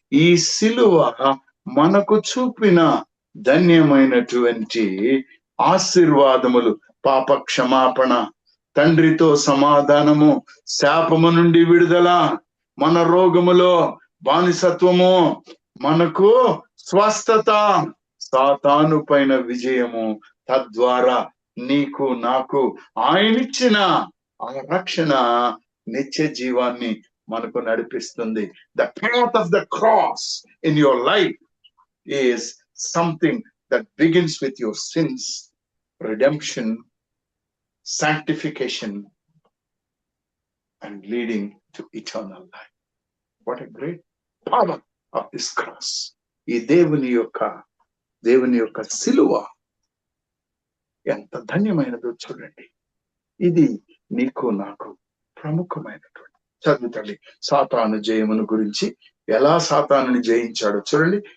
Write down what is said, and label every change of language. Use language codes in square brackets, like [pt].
[te] ఈ సిలువ మనకు చూపిన ధన్యమైనటువంటి ఆశీర్వాదములు, పాప క్షమాపణ, తండ్రితో సమాధానము, శాపము నుండి విడుదల, మన రోగములో బానిసత్వము, మనకు స్వస్థత, సాతాను పైన విజయము, తద్వారా నీకు నాకు ఆయనిచ్చిన ఆ రక్షణ నిత్య జీవాన్ని మనకు నడిపిస్తుంది. [en] The path of the cross in your life is something that begins with your sins, redemption, sanctification, and leading to eternal life. What a great power of this cross. [te] ఈ దేవుని యొక్క సిలువ ఎంత ధన్యమైనదో చూడండి. ఇది నీకు నాకు ప్రముఖమైనటువంటి చదువుతండి. సాతాను జయమును గురించి, ఎలా సాతానుని జయించాడో చూడండి.